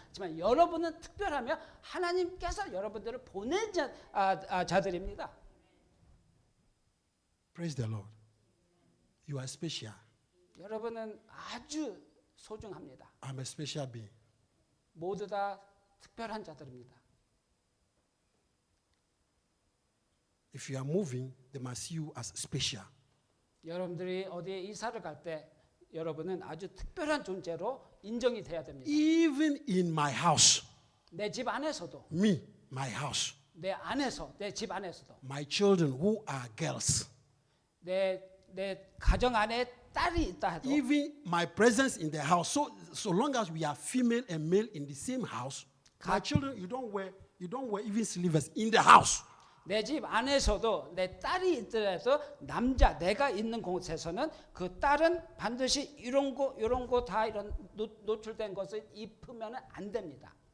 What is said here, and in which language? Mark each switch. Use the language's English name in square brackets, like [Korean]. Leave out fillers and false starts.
[Korean] 하지만 여러분은 특별하며 하나님께서 여러분들을 보낸 자들입니다. [English] Praise the Lord. You are special. [Korean] 여러분은 아주 소중합니다. [English] I'm a special being. [Korean] 모두 다 특별한 자들입니다. [English] If you are moving, they must see you as special. [Korean] 여러분들이 어디에 이사를 갈 때 여러분은 아주 특별한 존재로 인정이 돼야 됩니다. [English] Even in my house. [Korean] 내 집 안에서도. [English] Me, my house. [Korean] 내 집 안에서도. [English] My children who are girls. [Korean] 내 가정 안에 딸이 있다 해도. [English] Even my presence in the house. So long as we are female and male in the same house, my children, you don't wear even sleeves in the house. [Korean] 내 집 안에서도 내 딸이 있더라도 내가 있는 곳에서는 그 딸은 반드시 이런 거 다 이런 노출된 것을 입으면 안 됩니다.